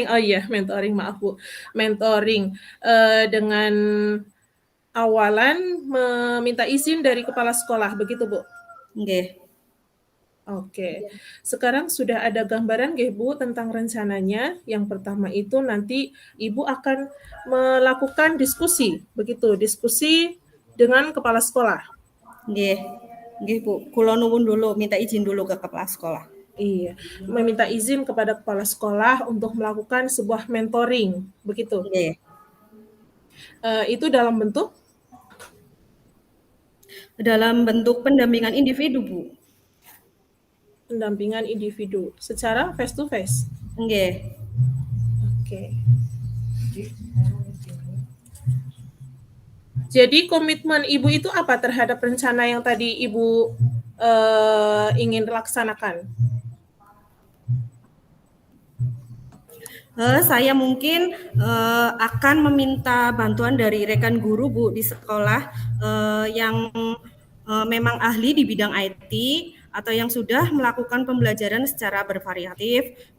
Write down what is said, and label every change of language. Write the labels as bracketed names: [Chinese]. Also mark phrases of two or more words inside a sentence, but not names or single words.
[Indonesian] Oh iya, mentoring, maaf Bu. Mentoring dengan awalan meminta izin dari kepala sekolah, begitu Bu? Nggih. Oke, sekarang sudah ada gambaran nggih Bu tentang rencananya. Yang pertama itu nanti Ibu akan melakukan diskusi, begitu, diskusi dengan kepala sekolah. Nggih. Nggih, Bu. [Javanese] Kula nuwun [Indonesian] dulu, minta izin dulu ke kepala sekolah. Iya, meminta izin kepada kepala sekolah untuk melakukan sebuah mentoring, begitu? Nggih. Itu dalam bentuk? Dalam bentuk pendampingan individu, Bu. Pendampingan individu secara [English] face to face. [Indonesian] Nggih. Oke. Jadi komitmen Ibu itu apa terhadap rencana yang tadi Ibu ingin laksanakan? Saya mungkin akan meminta bantuan dari rekan guru, Bu, di sekolah yang memang ahli di bidang IT atau yang sudah melakukan pembelajaran secara bervariatif.